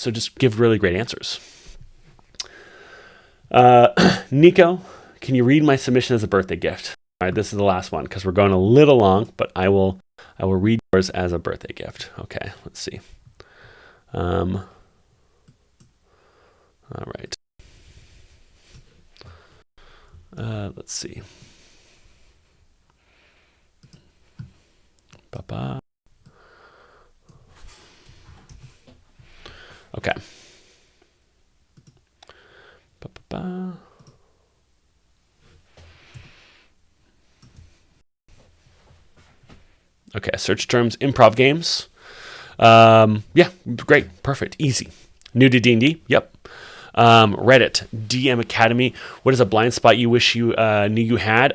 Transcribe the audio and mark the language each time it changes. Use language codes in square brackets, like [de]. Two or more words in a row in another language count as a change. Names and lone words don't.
[en] So just give really great answers. Nico, can you read my submission as a birthday gift? All right, this is the last one because we're going a little long, but I will read yours as a birthday gift. Okay, let's see. All right. Let's see. Ba-ba. Okay. Ba-ba-ba. Okay, search terms, improv games. Yeah, great, perfect, easy. New to D&D, yep. Reddit, DM Academy. What is a blind spot you wish you knew you had?